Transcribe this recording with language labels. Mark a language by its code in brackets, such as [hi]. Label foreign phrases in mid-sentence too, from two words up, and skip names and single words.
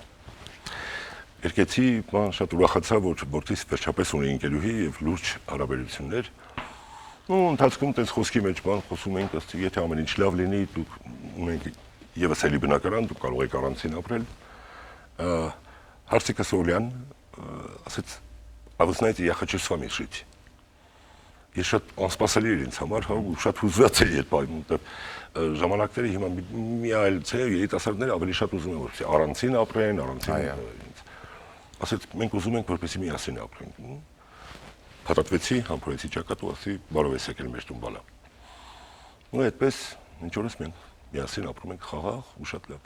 [hy] Երկեցի, շատ ուրախացա, որ որդիս վերջապես ունի ընկերուհի եւ լուրջ հարաբերություններ։ Ու ընթացքում տես խոսքի մեջ խոսում ենք, ասեցի, եթե ամեն ինչ лав լինի, դուք ունենք եւս էլի բնակարան, դուք կարող եք առանցին ապրել։ Հարցիկը Սոլյան ասեց, [ru] а вы знаете, я хочу с вами жить։ [hy] Ես շատ անսպասելի էր ինձ համար, հա, ու շատ հուզված էի այդ բանը, որտեղ ժամանակները հիմա մի այլ չէ, երիտասարդները ավելի շատ ուզում են որպեսզի առանցին ապրեն, ասեց, մենք ուզում ենք որպեսզի միասին ապրենք։ Փաթաթվեցի, համբուրեցի ճակատ ու ասի, բարով ես եկել մեր տուն բալա։ Ու այդպես ինչ օրս մենք միասին ապրում ենք խաղաղ ու շատ լավ։